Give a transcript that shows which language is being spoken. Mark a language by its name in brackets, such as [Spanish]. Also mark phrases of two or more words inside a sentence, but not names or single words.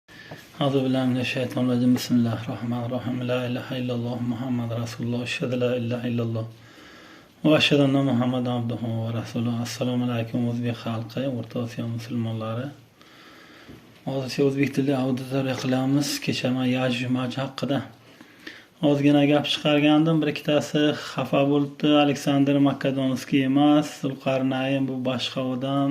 [Arabic] أعوذ بالله من الشيطان الرجيم بسم الله الرحمن الرحيم لا إله إلا الله محمد رسول الله أشهد لا إله إلا الله وأشهد أن محمد عبده ورسوله السلام عليكم [Uzbek] o'zbek xalqi o'rta osiyo musulmonlari hozircha o'zbek tilida auditoriya qilamiz. Kecha men Yajuj Majuj haqida ozgina gap chiqargandim. Bir ikkitasi xafa bo'libdi. Aleksandr Makedonskiy emas, Zulqarnayn bu boshqa odam.